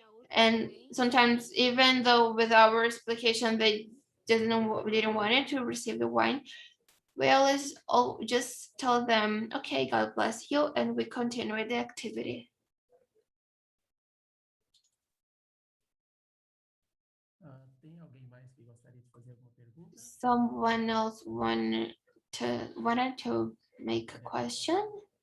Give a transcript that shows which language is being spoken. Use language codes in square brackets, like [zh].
[en] And sometimes, even though with our explication they didn't want it to receive the wine, we always just tell them, okay, God bless you, and we continue the activity. [pt] Tem alguém mais que gostaria de fazer alguma pergunta? [en] Someone else wanted to make a question?